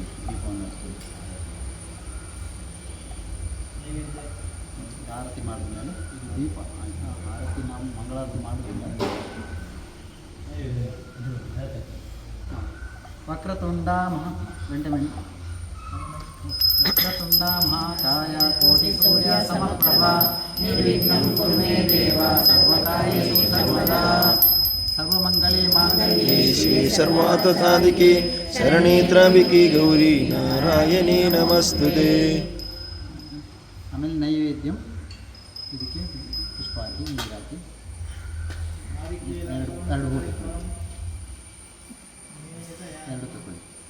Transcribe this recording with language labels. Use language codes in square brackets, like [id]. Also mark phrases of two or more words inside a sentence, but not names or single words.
[kn] ದೀಪವನ್ನು ಹಾಕಿಕೊಳ್ಳಿ. ಆರತಿ ಮಾಡಿದ್ಮೇಲೆ ಇದು ದೀಪ ಆಯಿತಾ. ಆರತಿ ನಾವು ಮಂಗಳಾರತಿ ಮಾಡಿದ್ಮೇಲೆ [sa] ವಕ್ರತುಂಡ ವೆಂಟಮೆಂಟ್ ವಕ್ರತುಂಡ ಮಹಾಕಾಯ ಕೋಟಿ ಸೂರ್ಯ ಸಮಪ್ರಭ ನಿರ್ವಿಘ್ನಂ ಕುರು ಮೇ ದೇವ ಸರ್ವಕಾರ್ಯೇಷು ಸರ್ವದಾ. ಸರ್ವಮಂಗಲೇ ಮಾಂಗಲ್ಯೇ ಶ್ರೀ ಸರ್ವಾರ್ಥಸಾಧಿಕೆ ಶರಣೇ ತ್ರ್ಯಂಬಕೆ ಗೌರಿ ನಾರಾಯಣಿ ನಮಸ್ತುತೆ. [kn] ಆಮೇಲೆ ನೈವೇದ್ಯಂ ಇದಕ್ಕೆ ಪುಷ್ಪ ಹಾಕಿ ನೀರು ಹಾಕಿ ಎರಡು ಊಟ ಎರಡು ತಗೊಳ್ಳಿ.